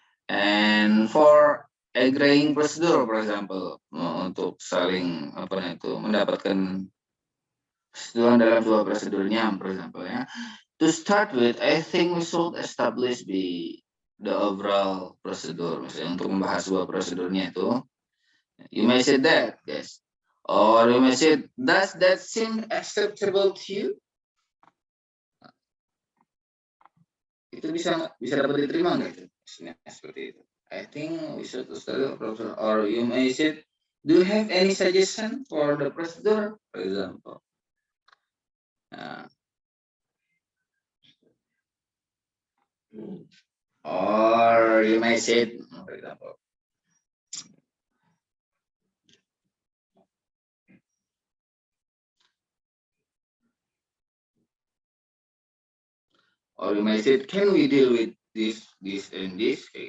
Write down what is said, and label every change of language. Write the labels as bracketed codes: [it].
[en] And for agreeing procedure, for example, [id] untuk saling mendapatkan persetujuan dalam sebuah prosedurnya, [en] for example [id] ya. [en] To start with, I think we should establish the overall procedure. [id] Misalnya untuk membahas sebuah prosedurnya itu, [en] you may say that, guys. Or you may say, does that seem acceptable to you? [id] Itu bisa dapat diterima nggak itu? Seperti itu. [en] I think we should study the procedure. Or you may say, do you have any suggestion for the procedure, for example? Or you may say, for example, or you may say, can we deal with this, and this?